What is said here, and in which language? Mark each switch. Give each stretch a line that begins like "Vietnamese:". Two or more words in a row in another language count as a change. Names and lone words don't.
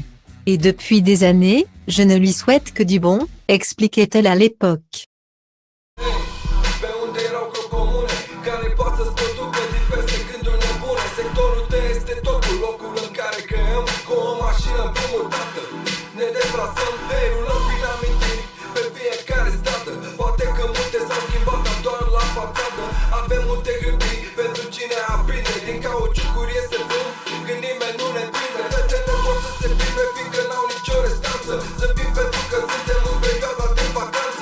French: Et depuis des années, je ne lui souhaite que du bon, expliquait-elle à l'époque.
Romanian: Ne deplasăm, derulăm prin amintiri pe fiecare stradă. Poate că multe s-au schimbat, dar doar la fațadă. Avem multe gândiri pentru cine aprinde. Din cauciucuri iese fum, când nimeni nu ne prinde. Fetele pot să se plimbe, fiindcă n-au nicio restanță. Zâmbim pentru că suntem în perioada de vacanță.